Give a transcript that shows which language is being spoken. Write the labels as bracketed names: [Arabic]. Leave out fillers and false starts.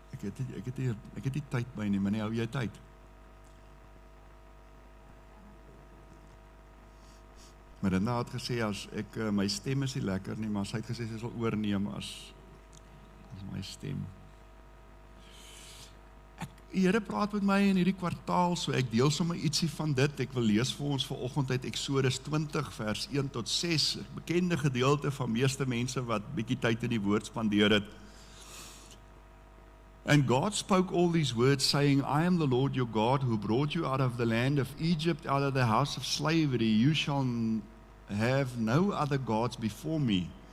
[Afrikaans] ek het nie tyd by nie, maar nie, hou jy tyd? Maar Linda het gesê, as my stem is nie lekker nie, maar sy het gesê, sy sal oorneem as my stem. Die Here praat met my in hierdie kwartaal, so ek deel sommer ietsie van dit. Ek wil lees vir ons vanoggend uit Eksodus 20 vers 1 tot 6, 'n bekende gedeelte van meeste mense wat bietjie tyd in die woord spandeer het. [English] And God spoke all these words, saying, I am the Lord your God, who brought you out of the land of Egypt, out of the house of slavery. You shall have no other gods before me.